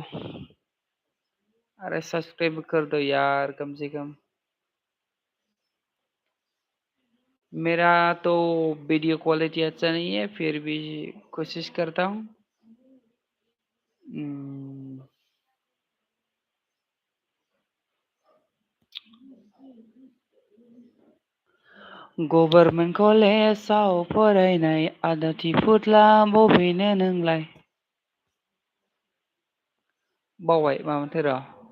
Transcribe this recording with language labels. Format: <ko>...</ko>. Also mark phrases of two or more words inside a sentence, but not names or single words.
<hi>अरे सब्सक्राइब कर दो यार कम से कम। मेरा तो</hi> <en>video quality</en> <hi>अच्छा नहीं है, फिर भी कोशिश करता हूँ। हम्म,</hi> <brx>गभर्नमेन्ट कलेजाव फरायनाय आदाथि फुथला बबेनो नोंलाय? बावबाय मामोनथाय र'।</brx>